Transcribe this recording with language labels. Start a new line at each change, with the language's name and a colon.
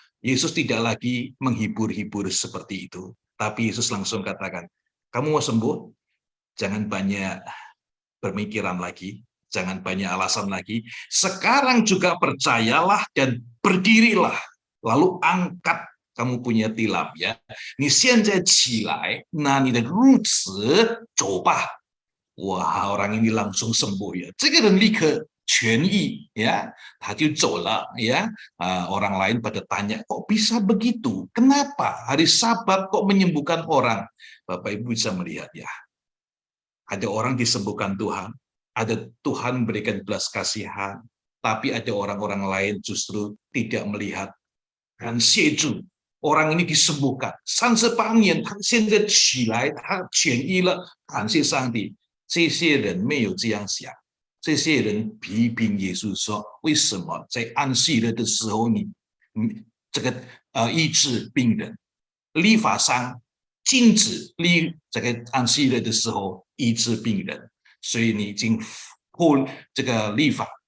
Indonesian: Yesus tidak lagi menghibur-hibur seperti itu, tapi Yesus langsung katakan, kamu mau sembuh, jangan banyak berpikiran lagi, jangan banyak alasan lagi, sekarang juga percayalah dan berdirilah, lalu angkat kamu punya tilam ya.
Chinese: 你现在起来，那你的褥子走吧。
Indonesian: Wah, orang ini langsung sembuh ya.
Chinese: 这个人立刻痊愈 ya. 他就走了 ya.
Indonesian: Orang lain pada tanya, kok bisa begitu? Kenapa hari Sabat kok menyembuhkan orang? Bapak Ibu bisa melihat ya. Ada orang disembuhkan Tuhan, ada Tuhan memberikan belas kasihan, tapi ada orang-orang lain justru tidak melihat. Dan sieju, orang ini disembuhkan.
Chinese: 38年，他现在起来，他痊愈了，感谢上帝。这些人没有这样想，这些人批评耶稣说：为什么在安息日的时候你这个医治病人？律法上禁止这个安息日的时候医治病人，所以你已经破这个律法。